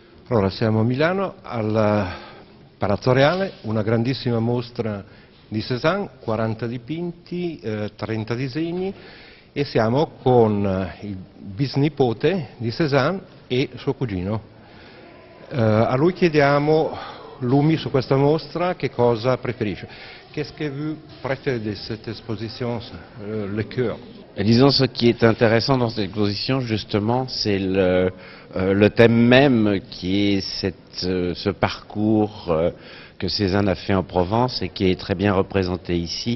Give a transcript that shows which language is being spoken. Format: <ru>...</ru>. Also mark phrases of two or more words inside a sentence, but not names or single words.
<it>Allora, siamo a Milano, al Palazzo Reale, una grandissima mostra di Cézanne, 40 dipinti, 30 disegni, e siamo con il bisnipote di Cézanne e suo cugino. A lui chiediamo, Lumi, su questa mostra, che cosa preferisce.</it> <fr>Qu'est-ce que vous préférez de cette exposition, le cœur? Et disons, ce qui est intéressant dans cette exposition, justement, c'est le thème même qui est ce parcours que Cézanne a fait en Provence et qui est très bien représenté ici.</fr>